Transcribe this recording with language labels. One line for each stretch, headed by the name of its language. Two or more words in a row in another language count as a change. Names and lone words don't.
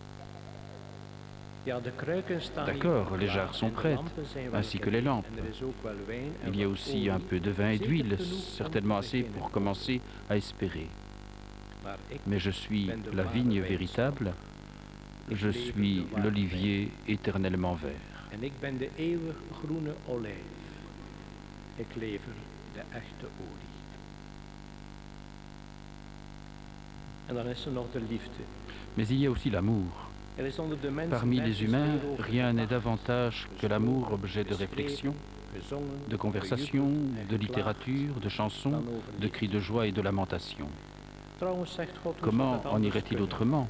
French: D'accord, les jarres sont prêtes, ainsi que les lampes. Il y a aussi un peu de vin et d'huile, certainement assez pour commencer à espérer. Mais je suis la vigne véritable, je suis l'olivier éternellement vert.
Dutch: En ik ben de eeuwig groene olijf. Ik lever de echte olie. En dan is er nog de liefde.
French: Mais il y a aussi l'amour. Parmi les humains, rien n'est davantage que l'amour objet de réflexion, de conversation, de littérature, de chansons, de cris de joie et de lamentation. Comment en irait-il autrement?